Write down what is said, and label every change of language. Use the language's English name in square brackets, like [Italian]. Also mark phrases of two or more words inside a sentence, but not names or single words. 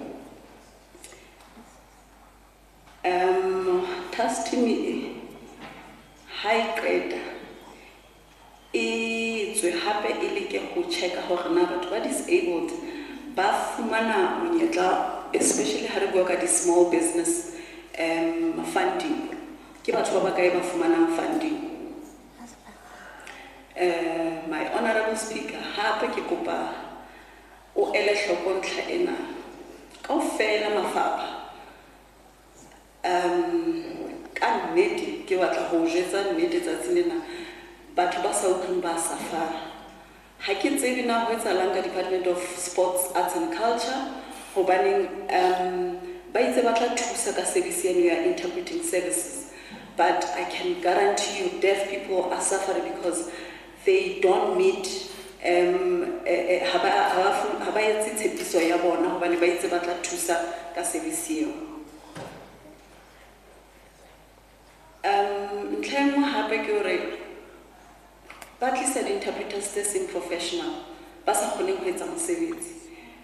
[Southern Sotho] task team e ha e qeta e tswe hape e leke go checka hore na batho ba disabled ba fumana monyetla especially ha re bua ka di- [English] small business funding [Southern Sotho] ke batho ba bakae ba fumanang funding [English] my Honourable Speaker [Southern Sotho] hape ke kopa o ele hloko ntlha ena kaofela mafapha ka nnete ke batla ho jwetsa nnete tsatsing lena batho ba sa utlwing ba safara ha ke tsebe na ho etsahalang ka Department of Sports, Arts and Culture hobaneng ba itse ba tla thusa ka service eno ya [English] interpreting services but I can guarantee you deaf people are suffering because they don't meet [Southern Sotho] ha ba etse tshepiso ya bona hobane ba itse ba tla thusa ka service eo ntlha e nngwe hape ke hore ba tlisa di-interpreters tse seng professional ba sa kgoneng ho etsa mosebetsi